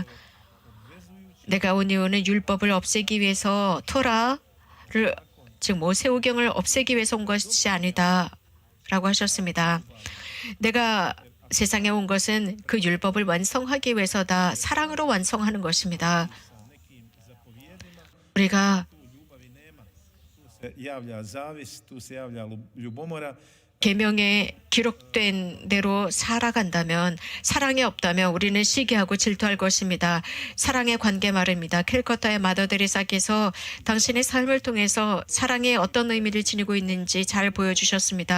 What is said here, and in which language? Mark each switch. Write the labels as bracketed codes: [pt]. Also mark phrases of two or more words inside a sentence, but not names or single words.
[ko] 내가 온 이유는 율법을 없애기 위해서 토라를 즉 모세오경을 없애기 위해서 온 것이 아니다 라고 하셨습니다. 내가 세상에 온 것은 그 율법을 완성하기 위해서다. 사랑으로 완성하는 것입니다. 우리가 [hr] se javlja zavis, tu se javlja ljubomora. [ko] 계명에 기록된 대로 살아간다면, 사랑이 없다면 우리는 시기하고 질투할 것입니다. 사랑의 관계 말입니다. 캘커타의 마더 데레사께서 당신의 삶을 통해서 사랑이 어떤 의미를 지니고 있는지 잘 보여주셨습니다.